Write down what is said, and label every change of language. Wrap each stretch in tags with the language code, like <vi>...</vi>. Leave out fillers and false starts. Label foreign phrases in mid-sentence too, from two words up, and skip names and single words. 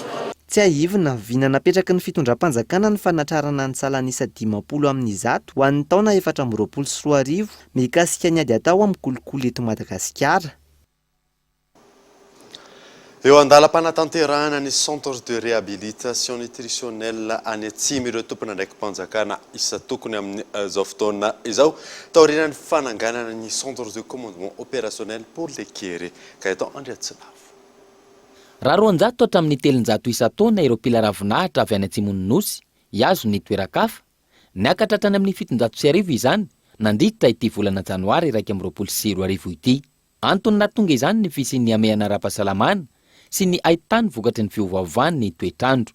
<mg>Tsy ahivina vina napetraka ny fitondram-panjakana ny fanatrarana ny salanisa 50 amin'ny 100 ho an'ny taona 2024 mikasika ny ady atao amin'ny kolikoly eto Madagasikara. Eo andalam-panatanterahana ny</mg> <fr>centre de réhabilitation nutritionnelle</fr> <mg>any Atsimo ireo tompona ndraiky mpanjakana isa tokony amin'ny zao fotoana izao taorian'ny fananganana ny</mg> <fr>centre de commandement opérationnel pour les Kéré</fr> <mg>ka eto Andriatsilavo. Raha 200 hatramin'ny 300 isa-taona ireo mpila ravinahitra avy any Atsimon'ny Nosy hiazo ny toeran-kafa, niakatra hatrany amin'ny 700 izany nandritra ity volana janoary 2024 ity. Antony nahatonga izany ny fisian'ny amehana ara-pahasalamana sy ny ahitany vokatry ny fiovaovan'ny ny toetrandro.</mg>